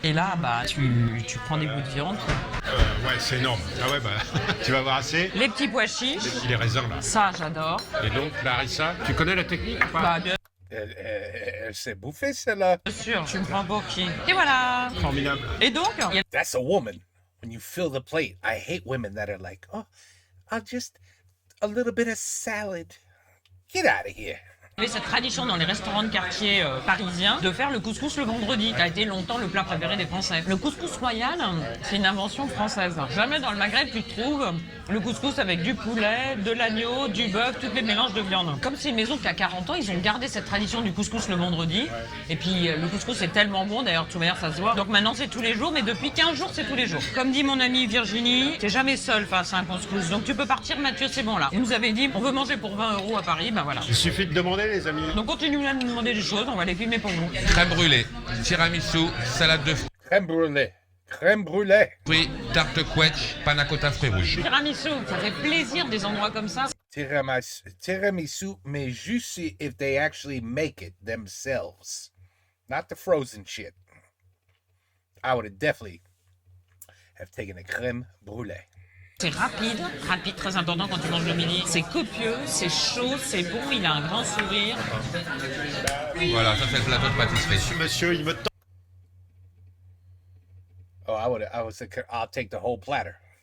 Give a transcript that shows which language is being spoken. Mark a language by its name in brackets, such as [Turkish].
[French] Et là bah tu prends des bouts de viande. Ouais, c'est énorme. Ah ouais, bah tu vas avoir assez. Les petits pois chiches, Les raisins là. ça j'adore. Et donc la harissa, tu connais la technique ou pas? Bah bien Elle s'est bouffée, celle-là. sûr, tu me prends pour qui? Et voilà. Formidable. Et donc, il y a [English] That's a woman. When you fill the plate, I hate women that are like, oh, I'll just a little bit of salad. Get out of here. [French] Il y avait cette tradition dans les restaurants de quartier parisiens de faire le couscous le vendredi, qui a été longtemps le plat préféré des Français. Le couscous royal, c'est une invention française. Jamais dans le Maghreb tu trouves le couscous avec du poulet, de l'agneau, du bœuf, tous les mélanges de viande. Comme c'est une maison qui a 40 ans, ils ont gardé cette tradition du couscous le vendredi. Et puis le couscous est tellement bon, d'ailleurs de toute manière ça se voit. Donc maintenant c'est tous les jours, mais depuis 15 jours c'est tous les jours. Comme dit mon amie Virginie, t'es jamais seul face à un couscous. Donc tu peux partir Mathieu, c'est bon là. Il nous avait dit, on veut manger pour 20 € à Paris, ben voilà. Il suffit de demander les amis. Donc continuez à nous demander des choses, on va les filmer pour vous. Crème brûlée, tiramisu, salade de Crème brûlée. Crème brûlée. fruits, tarte quetch, panna cotta fruits rouges. Tiramisu, ça fait plaisir des endroits comme ça. [English] Tiramisu, [French] mais juste [English] if they actually make it themselves. Not the frozen shit. I would have definitely have taken a crème brûlée. [French] C'est rapide, très important quand tu manges le midi. C'est copieux, c'est chaud, c'est bon, il a un grand sourire. Voilà, ça c'est le plateau de pâtisserie. Monsieur, il me [English] Oh, I'll take the whole platter.